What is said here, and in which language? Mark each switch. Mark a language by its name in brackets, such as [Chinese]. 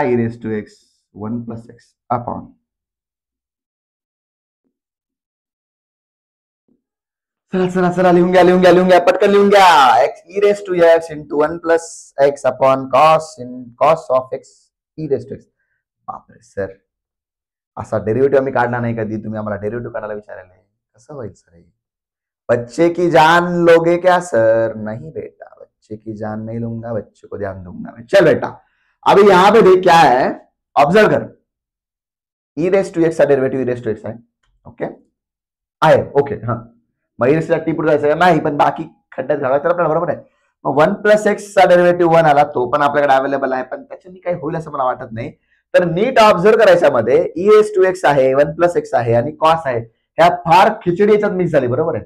[Marathi] e⁻x 1 + x upon चला लिहून घ्या पटकन लिहून घ्या. [English] e⁻x into 1 + x upon cos of x e⁻x. [Marathi] बापरे सर असा डेरिव्हेटिव्ह आम्ही काढला नाही कधी. तुम्ही आम्हाला डेरिव्हेटिव्ह काढायला विचारायला कसं होईल सर. [Hindi] बच्चे की जान लोगे क्या सर. नहीं बेटा बच्चे की जान नहीं लूंगा बच्चे को ध्यान दूंगा मैं. चल बेटा अभी यहाँ पे देख क्या है ऑब्जर्व कर. [Marathi] e⁻x चा डेरिव्हेटिव्ह e⁻x आहे. ओके आहे ओके. हा मग टी पुढे जायचं नाही पण बाकी खड्ड्यात घाला तर आपल्याला बरोबर आहे. मग 1 + x चा डेरिव्हेटिव्ह 1 आला तो पण आपल्याकडे अवेलेबल आहे पण त्याच्यानी काही होईल असं मला वाटत नाही. तर नीट ऑब्झर्व करायच्या मध्ये e⁻x आहे 1 + x आहे आणि कॉस आहे ह्या फार खिचडी याच्यात मिक्स झाली बरोबर आहे.